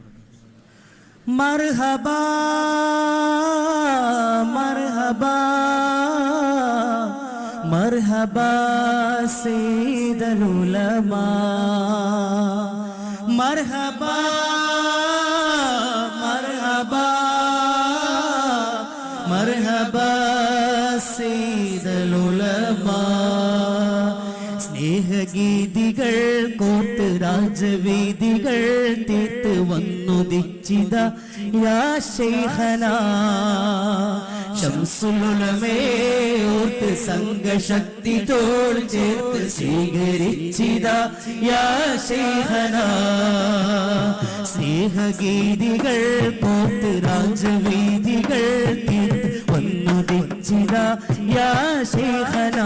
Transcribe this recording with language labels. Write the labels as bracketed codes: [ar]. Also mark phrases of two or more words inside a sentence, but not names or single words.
[ar] مرحبا مرحبا مرحبا سيد العلماء مرحبا مرحبا مرحبا سيد العلماء [ml] സ്നേഹഗീതികൾ കോർത്ത് രാജവേദികൾ തീർത്ത് വന്നുദിച്ചിത [ar] يا شيخنا [ml] ശംസുൽ ഉലമേ ഓർത്ത് സംഘശക്തി തോൾ ചേർത്ത് സ്വീകരിച്ചിത [ar] يا شيخنا [ml] സ്നേഹഗീതികൾ കോർത്ത് രാജവേദികൾ തീർത്ത് വന്നുദിച്ചിത [ar] يا شيخنا